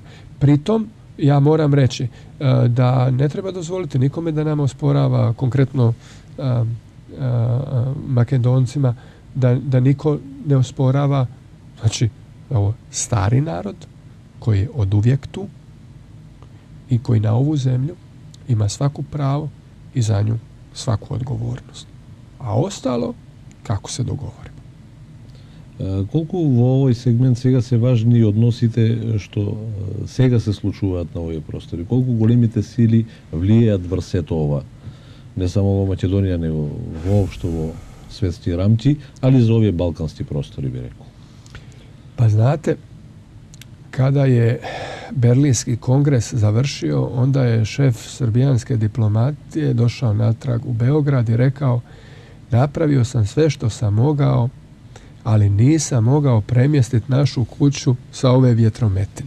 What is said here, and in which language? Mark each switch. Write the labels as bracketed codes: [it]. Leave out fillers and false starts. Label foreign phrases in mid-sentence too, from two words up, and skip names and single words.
[hr] Pritom ja moram reći da ne treba dozvoliti nikome da nam osporava, konkretno Makedoncima, da niko ne osporava, znači ovo stari narod koji je oduvijek tu i koji na ovu zemlju ima svaku pravo i za nju svaku odgovornost. A ostalo, kako se dogovorimo. [mk] Колку во овој сегмент сега се важни односите што сега се случуваат на овој простори? Колку големите сили влијаат врз сето ова? Не само во Македонија, него воопшто во светски рамки, али за овие балкански простори, би рекол. [hr] Pa znate, kada je Berlinski kongres završio, onda je šef srbijanske diplomatije došao natrag u Beograd i rekao: napravio sam sve što sam mogao, ali nisam mogao premjestiti našu kuću sa ove vjetrometine.